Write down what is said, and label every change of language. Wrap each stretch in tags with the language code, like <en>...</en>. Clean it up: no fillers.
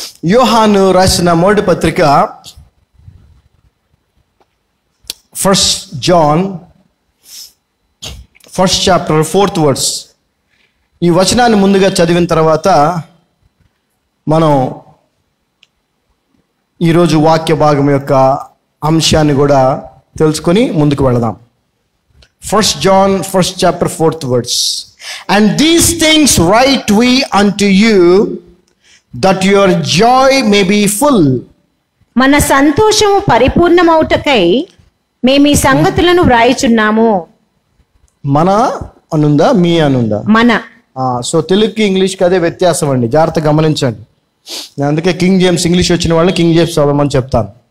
<te>యోహాను రాసిన మొదటి పత్రిక</te> <en>1 John 1st chapter 4th verse.</en> <te>ఈ వచనాన్ని ముందుగా చదివిన తర్వాత మనం ఈరోజు వాక్య భాగం యొక్క అంశాన్ని కూడా తెలుసుకొని ముందుకు వెళదాం.</te> <en>1 John 1st chapter 4th verse. And these things write we unto you, that your joy may be full.</en> <te>మన సంతోషము పరిపూర్ణమౌటకై మేము ఈ సంగతులను వ్రాయిచున్నాము. మన అనుందా, మీ అనుందా? మన. సో తెలుగుకి ఇంగ్లీష్కి అదే వ్యత్యాసం అండి, జాగ్రత్త గమనించండి. నేను అందుకే కింగ్ జేమ్స్ ఇంగ్లీష్ వచ్చిన వాళ్ళని కింగ్ జేమ్స్ చదవమని చెప్తాను.</te>